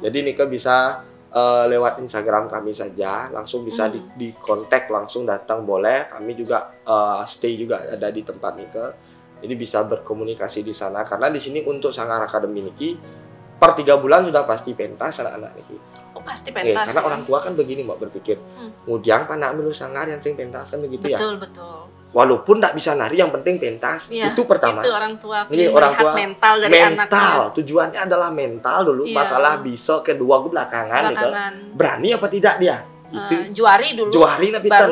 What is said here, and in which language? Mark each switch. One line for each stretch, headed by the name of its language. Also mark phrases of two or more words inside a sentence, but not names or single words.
Indonesian: Jadi Nike bisa lewat Instagram kami saja, langsung bisa di kontak, langsung datang boleh. Kami juga stay juga ada di tempat Nike. Jadi bisa berkomunikasi di sana karena di sini untuk Sanggar Academy Niki per 3 bulan sudah pasti pentas anak-anak Niki. Pasti pentas. Karena orang tua kan begini mau berpikir,
Balinese: mudiang panak milu sangar yang sing pentas kan begitu ya.
Indonesian: Betul. Walaupun tidak bisa nari, yang penting pentas. Itu pertama. Itu orang tua. Ini orang tua mental dari anaknya. Tujuannya adalah mental dulu. Masalah bisa kedua gue belakangan. Gitu. Berani apa tidak dia? Itu juari dulu. Baru